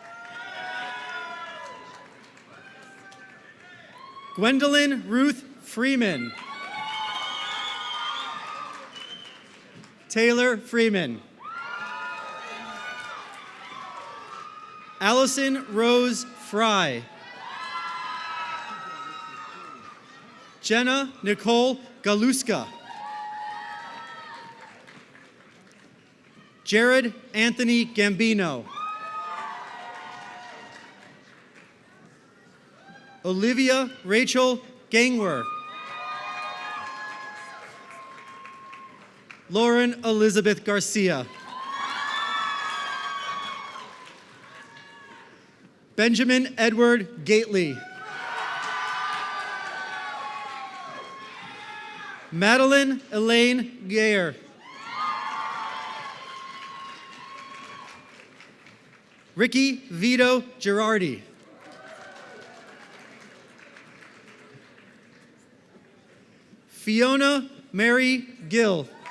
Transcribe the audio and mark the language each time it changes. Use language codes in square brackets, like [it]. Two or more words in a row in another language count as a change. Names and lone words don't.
[en] Gwendolyn Ruth Freeman. Taylor Freeman. Allison Rose Fry. Jenna Nicole Galuska. Jared Anthony Gambino. Olivia Rachel Gangwer. Lauren Elizabeth Garcia. Benjamin Edward Gately. Madeline Elaine Gayer. Ricky Vito Girardi. Fiona Mary Gill.